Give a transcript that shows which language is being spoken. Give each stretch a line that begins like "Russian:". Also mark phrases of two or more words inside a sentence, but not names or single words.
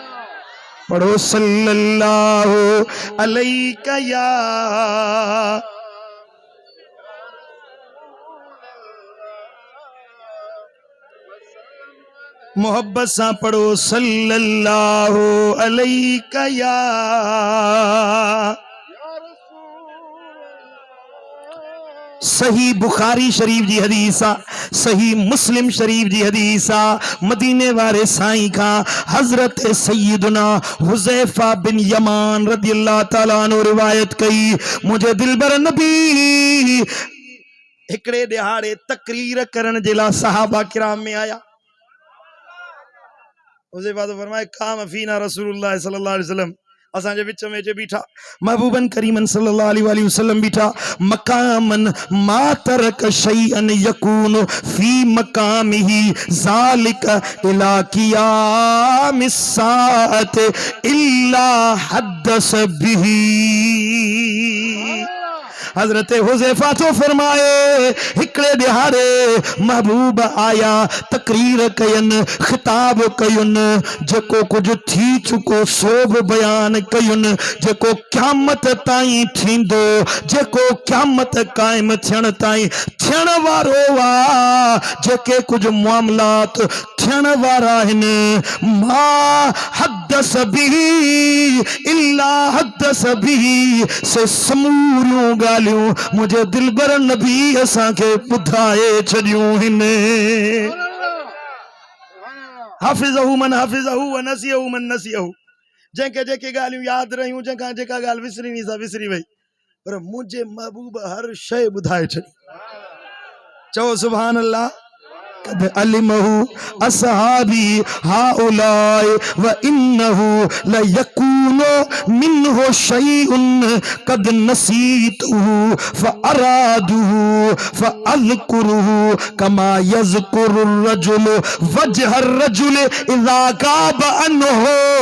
Sindhi: पढ़ो
Arabic: صلى الله عليك يا
Sindhi: मोहब्बत सां पढ़ो
Arabic: صلى الله عليك يا
Sindhi: सही बुखारी शरीफ जी हदीस आ, सही मुस्लिम शरीफ जी हदीस आ, मदीने वाले साईं का हजरत सैयदना हुज़ैफा बिन यमान
Arabic: رضي الله تعالى عنه
Sindhi: रिवायत कई, मुझे दिलबर नबी हिकड़े दिहाड़े तकरीर करण जे लाइ सहाबा किराम में आया।
Arabic: हुज़ैफा
Sindhi: तो फरमाए
Arabic: قام فينا رسول الله صلى الله عليه وسلم,
Sindhi: असांजे विच में जे बीठा महबूबन करीमन
Arabic: صلى الله عليه وسلم बीठा, مقاما ما ترك شيئا يكون في مقامه ذلك إلى قيام الساعة إلا حدث به.
Sindhi: हजरत हुज़ैफा तो फरमाए हिकड़े दिहाड़े महबूब आया, तकरीर कयन, खिताब कयुन, जेको कुछ थी चुको सो बि बयान कयुन, जेको क़यामत ताईं थींदो, जेको क़यामत कायम थियण ताईं थियण वारो वा, जेके कुछ मामलात थियण वारा आहिनि,
Arabic: ما حدث به إلا حدث به,
Sindhi: से समूरियूं ॻाल्हियूं मुंहिंजे दिलबर नबी असांखे ॿुधाए छॾियूं आहिनि।
Arabic: حفظه من حفظه ونسيه من نسيه,
Sindhi: जंहिंखे जेके ॻाल्हियूं यादि रहियूं, जंहिंखां जेका ॻाल्हि विसरणी सा विसरी वई, पर मुंहिंजे महबूब हर शइ ॿुधाए छॾी। चओ
Arabic: سبحان الله. قد علمه أصحابي هؤلاء وإنه ليكون منه شيء قد نسيته فأراه فأذكره كما يذكر الرجل وجه الرجل إذا غاب عنه.